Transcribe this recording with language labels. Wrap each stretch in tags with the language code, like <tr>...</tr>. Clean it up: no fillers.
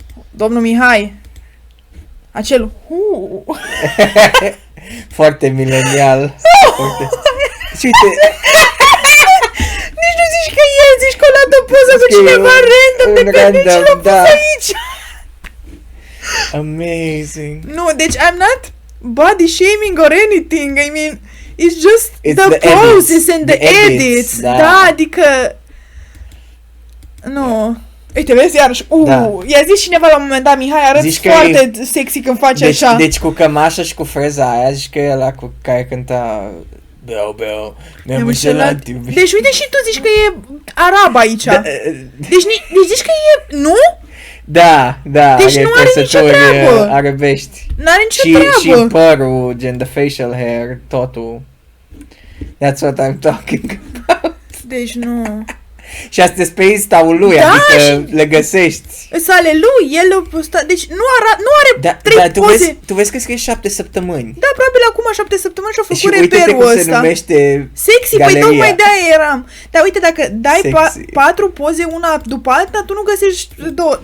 <ro>Domnul Mihai. Acel. Foarte milenial. Și uite. Nici nu zici că el, zici că o luat o poză cu cineva random de pe nici l-a pus aici.</ro> <en>Amazing.</en> <ro>Nu, deci</ro> <en>I'm not body shaming or anything. I mean, it's just the poses and the edits.</en> <ro>Da, adică... Nu. Uite, vezi, iarăși, i-a zis cineva la un moment dat, Mihai, arăți foarte sexy când faci așa. Deci cu cămașa și cu freza aia, zici că e ăla cu care cânta... Beau, mi-am înșelat. Deci uite și tu zici că e arab aici. Deci zici că e... Nu? Da. Deci nu are nicio treabă. Arabești. N-are nicio treabă. Și părul, gen</ro> <en>the facial hair,</en> <ro>totul.</ro> <en>That's what I'm talking about.</en> <ro>Deci nu... Și astea pe Insta-ul lui, adică le găsești. Sale lui, el a postat, deci nu are 3 poze. Tu vezi că scrie 7 săptămâni. Da, probabil acum 7 săptămâni și-a făcut reperul ăsta. Și uite-te cum se numește sexy, galeria. păi tocmai de-aia eram. Dar uite, dacă dai 4 poze una după alta, tu nu găsești 2.</ro>